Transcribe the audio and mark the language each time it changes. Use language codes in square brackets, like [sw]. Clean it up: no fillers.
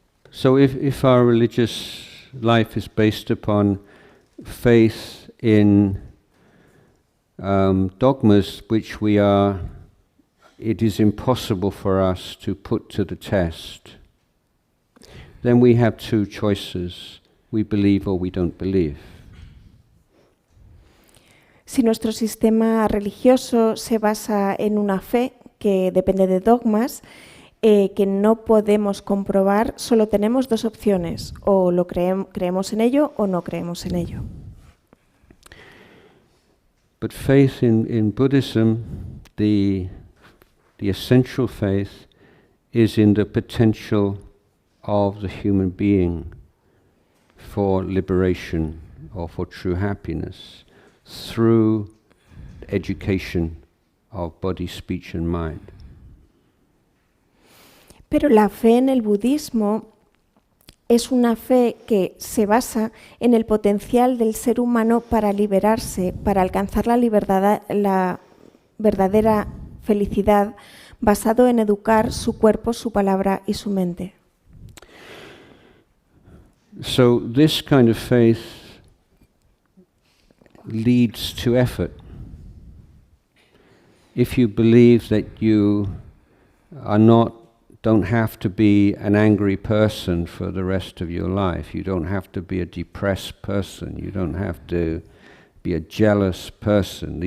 [en] So if our religious life is based upon faith in dogmas which it is impossible for us to put to the test, then we have two choices: we believe or we don't believe. [es] Si nuestro sistema religioso se basa en una fe que depende de dogmas que no podemos comprobar, solo tenemos dos opciones: o lo creemos en ello o no creemos en ello. [en] But faith in Buddhism, the essential faith, is in the potential of the human being for liberation or for true happiness through education of body, speech and mind. [es] Pero la fe en el budismo es una fe que se basa en el potencial del ser humano para liberarse, para alcanzar la verdadera felicidad, basado en educar su cuerpo, su palabra y su mente. [en] So this kind of faith leads to effort. If you believe that you don't have to be an angry person for the rest of your life, you don't have to be a depressed person, you don't have to be a jealous person.